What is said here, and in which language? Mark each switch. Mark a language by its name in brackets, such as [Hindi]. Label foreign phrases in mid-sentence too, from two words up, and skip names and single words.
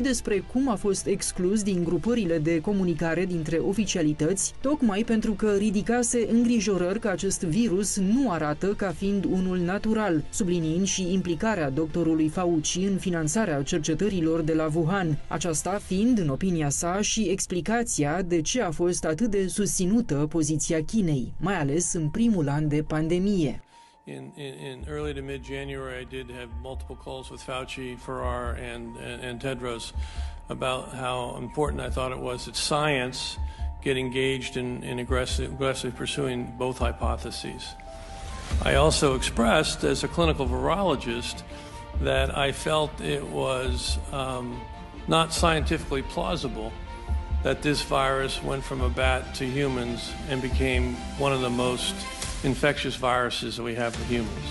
[Romanian] despre cum a fost exclus din grupările de comunicare dintre oficialități, tocmai pentru că ridicase îngrijorări că acest virus nu arată ca fiind unul natural, subliniind și implicarea doctorului Fauci în finanțarea cercetărilor de la Wuhan, aceasta fiind, în opinia sa, și explicația de ce a fost atât de susținută poziția Chinei, mai ales în primul an de pandemie. [English] In early to mid-January, I did have multiple calls with Fauci, Farrar, and Tedros about how important I thought it was that science get engaged in aggressively pursuing both hypotheses. I also expressed, as a clinical virologist, that I felt it was not scientifically plausible that this virus went from a bat to humans and became one of the most infectious viruses that we have in humans.